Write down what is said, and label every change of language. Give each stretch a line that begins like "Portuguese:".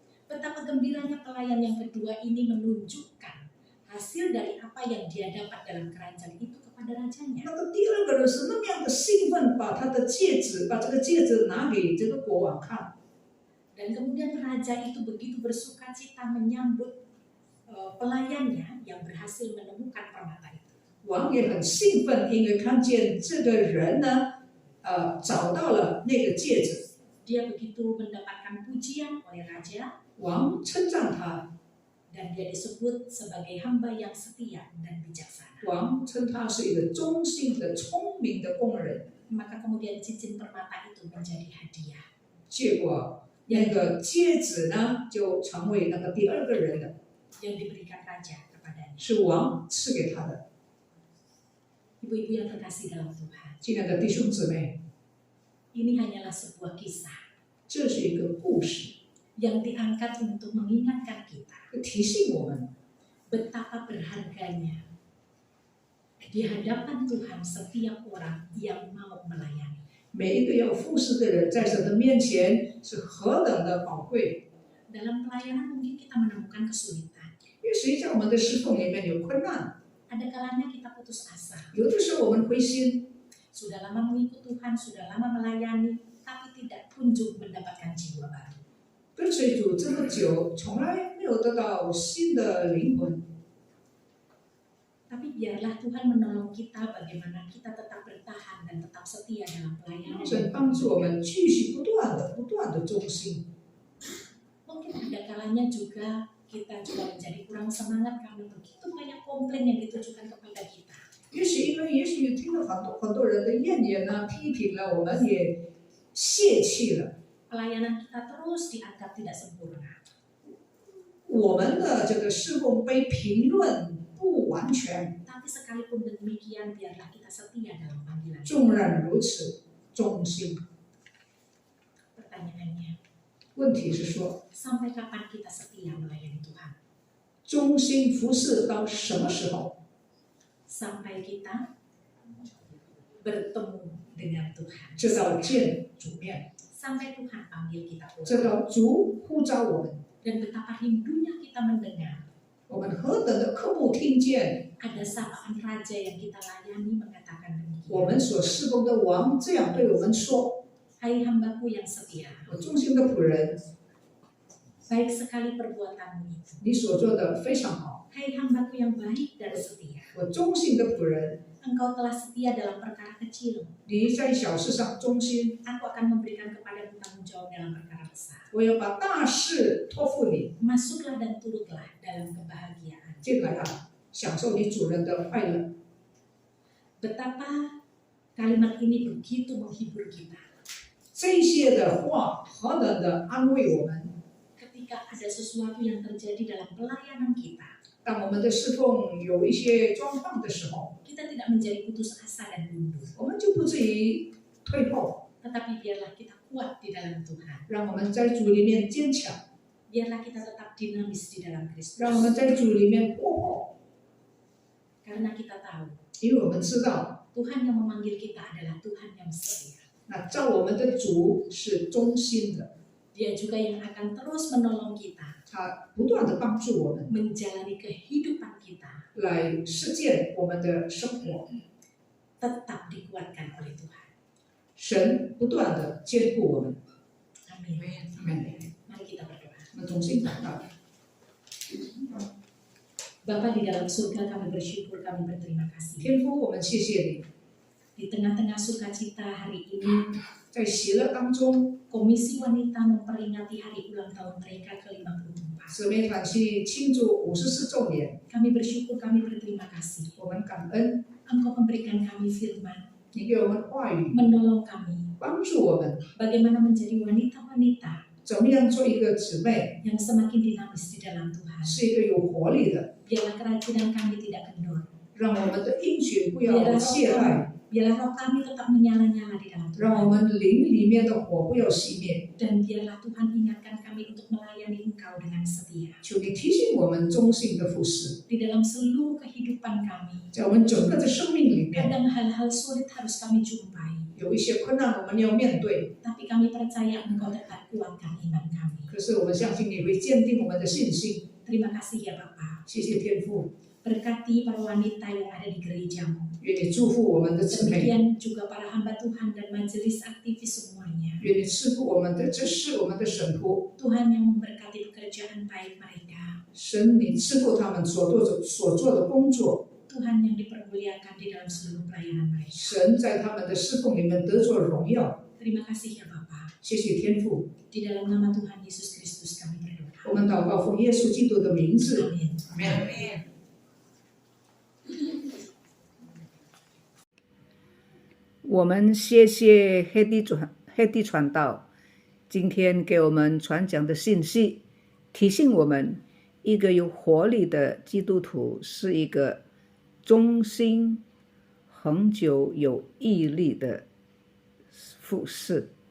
Indonesian: Betapa gembiranya pelayan yang kedua ini menunjukkan hasil dari apa yang dia dapat dalam keranjang itu kepada rajanya.
Chinese: 那个第二个人是那么样的兴奋，把他的戒指，把这个戒指拿给这个国王看。
Indonesian: Dan kemudian raja itu begitu bersukacita menyambut pelayannya yang berhasil menemukan permata itu.
Chinese: 王也很兴奋，因为看见这个人呢，找到了那个戒指。
Indonesian: Dia begitu mendapatkan pujian oleh raja
Chinese: 王称赞他，
Indonesian: dan dia disebut sebagai hamba yang setia dan bijaksana.
Chinese: 王称他是一个忠心的、聪明的工人。
Indonesian: Maka kemudian cincin permata itu menjadi hadiah.
Chinese: 结果那个戒指呢，就成为那个第二个人了，
Indonesian: yang diberikan raja kepadanya.
Chinese: 是王赐给他的。
Indonesian: Ibu-ibu yang terkasih dalam Tuhan,
Chinese: 亲爱的弟兄姊妹，
Indonesian: ini hanyalah sebuah kisah
Chinese: 这是一个故事，
Indonesian: yang diangkat untuk mengingatkan kita
Chinese: 提醒我们
Indonesian: betapa berharganya di hadapan Tuhan setiap orang yang mau melayani.
Chinese: 每一个要服侍的人，在神的面前是何等的宝贵。
Indonesian: Dalam pelayanan mungkin kita menemukan kesulitan.
Chinese: 也许在我们的侍奉里面有困难，
Indonesian: Ada kalanya kita putus asa.
Chinese: 有的时候我们灰心，
Indonesian: Sudah lama mengikut Tuhan, sudah lama melayani, tapi tidak kunjung mendapatkan jiwa baru.
Chinese: 跟随主这么久，从来没有得到新的灵魂。
Indonesian: Tapi biarlah Tuhan menolong kita bagaimana kita tetap bertahan dan tetap setia dalam pelayanan.
Chinese: 神帮助我们继续不断的忠心。
Indonesian: Mungkin ada kalanya juga kita juga menjadi kurang semangat karena begitu banyak komplain yang ditujukan kepada kita.
Chinese: 也许听了很多人的怨言呢、批评了，我们也泄气了。
Indonesian: Pelayanan kita terus dianggap tidak sempurna.
Chinese: 我们的这个侍奉被评论不完全，
Indonesian: Tapi sekalipun demikian, biarlah kita setia dalam panggilan.
Chinese: 纵然如此，忠心。
Indonesian: Pertanyaannya,
Chinese: 问题是说，
Indonesian: sampai kapan kita setia melayani Tuhan?
Chinese: 忠心服侍到什么时候？
Indonesian: Sampai kita bertemu dengan Tuhan.
Chinese: 直到见主面，
Indonesian: Sampai Tuhan panggil kita
Chinese: 直
Indonesian: pulang.
Chinese: 到主呼召我们，
Indonesian: Dan betapa rindunya kita mendengar
Chinese: 我们何等的渴慕听见
Indonesian: ada sapaan raja yang kita layani mengatakan
Chinese: 我
Indonesian: demikian.
Chinese: 们所侍奉的王这样对我们说：
Indonesian: Hai hambaku yang setia,
Chinese: 我忠心的仆人，
Indonesian: baik sekali perbuatanmu itu.
Chinese: 你所做的非常好。
Indonesian: Hai hambaku yang baik dan setia,
Chinese: 我忠心的仆人，
Indonesian: engkau telah setia dalam perkara kecil.
Chinese: 你在小事上忠心，
Indonesian: Aku akan memberikan kepadamu tanggung jawab dalam perkara besar.
Chinese: 我要把大事托付你。
Indonesian: Masuklah dan turutlah dalam kebahagiaan.
Chinese: 进来啊，享受你主人的快乐。
Indonesian: Betapa kalimat ini begitu menghibur kita.
Chinese: 这些的话何等的安慰我们。
Indonesian: Ketika ada sesuatu yang terjadi dalam pelayanan kita,
Chinese: 当我们的侍奉有一些状况的时候，
Indonesian: kita tidak menjadi putus asa dan mundur.
Chinese: 我们就不至于退后，
Indonesian: Tetapi biarlah kita kuat di dalam Tuhan.
Chinese: 让我们在主里面坚强，
Indonesian: Biarlah kita tetap dinamis di dalam Kristus.
Chinese: 让我们在主里面过活，
Indonesian: Karena kita tahu
Chinese: 因为我们知道，
Indonesian: Tuhan yang memanggil kita adalah Tuhan yang setia.
Chinese: 那造我们的主是忠心的，
Indonesian: Dia juga yang akan terus menolong kita
Chinese: 他不断的帮助我们
Indonesian: menjalani kehidupan kita
Chinese: 来实践我们的生活。
Indonesian: tetap dikuatkan oleh Tuhan.
Chinese: 神不断的坚固我们。
Indonesian: Amin. Amin. Mari kita berdoa.
Chinese: 我们同心祷告。
Indonesian: Bapa di dalam surga, kami bersyukur, kami berterima kasih.
Chinese: 天父，我们谢谢你，
Indonesian: Di tengah-tengah sukacita hari ini,
Chinese: 在喜乐当中，
Indonesian: Komisi Wanita memperingati hari ulang tahun mereka ke-54.
Chinese: 姊妹团契庆祝54周年，
Indonesian: Kami bersyukur, kami berterima kasih.
Chinese: 我们感恩
Indonesian: Engkau memberikan kami firman,
Chinese: 你给我们话语，
Indonesian: menolong kami
Chinese: 帮助我们
Indonesian: bagaimana menjadi wanita-wanita
Chinese: 怎么样做一个姊妹，
Indonesian: yang semakin dinamis di dalam Tuhan.
Chinese: 是一个有活力的，
Indonesian: Biarlah kerajinan kami tidak kendor.
Chinese: 让我们的应许不要懈怠，
Indonesian: Biarlah roh kami tetap menyala-nyala di dalam
Chinese: 让我
Indonesian: Tuhan.
Chinese: 们灵里面的火不要熄灭。
Indonesian: Dan biarlah Tuhan ingatkan kami untuk melayani Engkau dengan setia.
Chinese: 求你提醒我们忠心的服侍，
Indonesian: Di dalam seluruh kehidupan kami,
Chinese: 在我们整个的生命里面，
Indonesian: kadang hal-hal sulit harus kami jumpai.
Chinese: 有一些困难我们要面对，
Indonesian: Tapi kami percaya Engkau tetap kuatkan iman kami.
Chinese: 可是我们相信你会坚定我们的信心。
Indonesian: Terima kasih ya Bapa.
Chinese: 谢谢天父，
Indonesian: Berkati para wanita yang ada di gerejamu.
Chinese: 愿你祝福我们的姊妹，
Indonesian: Demikian juga para hamba Tuhan dan majelis aktivis semuanya.
Chinese: 愿你赐福我们的这是我们的神仆，
Indonesian: Tuhan yang memberkati pekerjaan baik mereka.
Chinese: 神你赐福他们所做的工作，
Indonesian: Tuhan yang dipermuliakan di dalam seluruh pelayanan mereka.
Chinese: 神在他们的侍奉里面得着荣耀。
Indonesian: Terima kasih ya Bapa.
Chinese: 谢谢天父，
Indonesian: Di dalam nama Tuhan Yesus Kristus kami berdoa.
Chinese: 我们祷告奉耶稣基督的名字，
Indonesian: Amin.
Chinese: 阿门。我们谢谢黑地传道今天给我们传讲的信息，提醒我们一个有活力的基督徒是一个忠心、恒久有毅力的服侍。